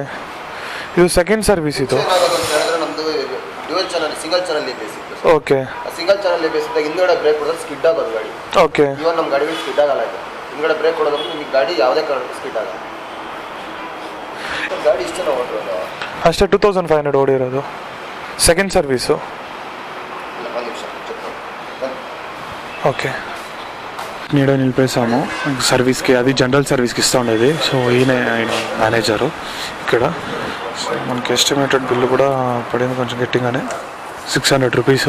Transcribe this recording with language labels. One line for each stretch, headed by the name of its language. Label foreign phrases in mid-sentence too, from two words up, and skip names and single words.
Kannada: ಇದು
English: second service
Kannada: ಇದು.
English: single channel
Kannada: ಓಕೆ.
English: single channel
Kannada: ಬೇಸಿದ್ದಾಗ ಹಿಂದ್ಗಡೆ ಬ್ರೇಕ್ ಹೊಡೆದ್ರೆ ಸ್ಕಿಡ್ ಆಗೋದು ಗಾಡಿ. ಓಕೆ. ಇವನ್ ನಮ್ಮ ಗಾಡಿಗಳು ಸ್ಕಿಡ್ ಆಗಲ್ಲ. ಇದು ಹಿಂದ್ಗಡೆ ಬ್ರೇಕ್ ಹೊಡೋದ್ರೆ ನಿಮಗೆ ಗಾಡಿ ಯಾವುದೇ ಕಾರಣಕ್ಕೂ ಸ್ಕಿಡ್ ಆಗಲ್ಲ. ಗಾಡಿ ಇಷ್ಟು ನಾವು ಓಡಿರೋದು ಅಷ್ಟೇ. 2500 ఓడిరోదు.
English: second service.
Telugu: ఓకే. నీడ నిలిపేసాము సర్వీస్కి. అది జనరల్ సర్వీస్కి ఇస్తూ ఉండేది. సో ఆయన మేనేజరు ఇక్కడ. సో మనకి
English: estimated bill
Telugu: కూడా పడింది కొంచెం గట్టిగానే, 600 రూపీసు.